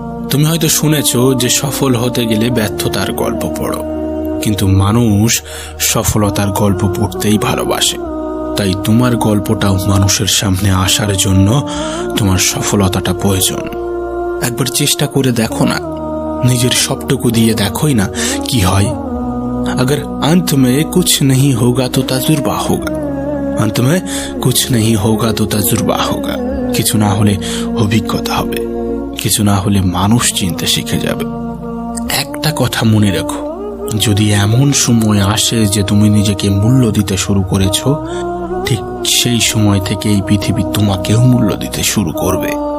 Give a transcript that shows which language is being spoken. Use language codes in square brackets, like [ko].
[bn] তুমি হয়তো শুনেছ যে সফল হতে গেলে ব্যর্থতার গল্প পড়ো, কিন্তু মানুষ সফলতার গল্প পড়তেই ভালোবাসে। তাই তোমার গল্পটাও মানুষের সামনে আসার জন্য তোমার সফলতাটা প্রয়োজন। একবার চেষ্টা করে দেখো না, নিজের সবটুকু দিয়ে দেখোই না কি হয়। [hi] अगर अंत में कुछ नहीं होगा तो तजुर्बा होगा, अंत में कुछ नहीं होगा तो तजुर्बा होगा। [bn] কিছু না হলে অভিজ্ঞতা হবে, কিছু না হলে মানুষ চিনতে শিখে যাবে। একটা কথা মনে রাখো, যদি এমন সময় আসে যে তুমি নিজেকে মূল্য দিতে শুরু করেছো, ঠিক সেই সময় থেকে এই পৃথিবী তোমাকেও মূল্য দিতে শুরু করবে।